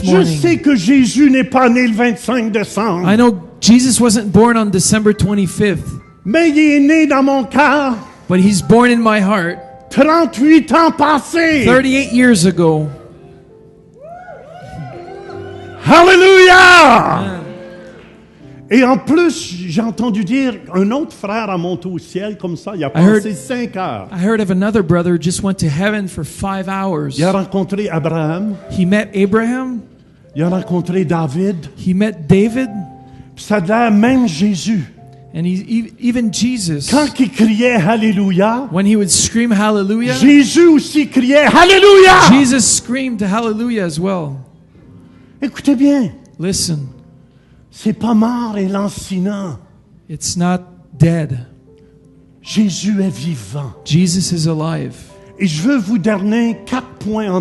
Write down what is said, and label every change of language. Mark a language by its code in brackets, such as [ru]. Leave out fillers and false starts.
[fr] Je [en] morning. [fr] sais que Jésus n'est pas né le 25 décembre, [en] I know Jesus wasn't born on December 25th, [fr] mais il est né dans mon cœur [en] but he's born in my heart [fr] 38 ans passés. [en] 38 years ago. [fr] Alléluia! Et en plus, j'ai entendu dire un autre frère a monté au ciel comme ça, il a [en] heard- [fr] passé 5 heures. [en] I heard of another brother who just went to heaven for 5 hours. [fr] Il a rencontré Abraham, [en] He met Abraham, [fr] il a rencontré David, [en] he met David, [fr] puis ça a l'air même Jésus. [en] and even Jesus. [fr] Quand il criait Alléluia, [en] When he would scream hallelujah, [fr] Jésus aussi criait Alléluia! [en] Jesus screamed hallelujah as well. [fr] Écoutez bien, [en] Listen, [fr] c'est pas mort et lancinant. [en] it's not dead. [fr] Jésus est vivant. [en] Jesus is alive. [fr] Et je veux vous donner 4 points en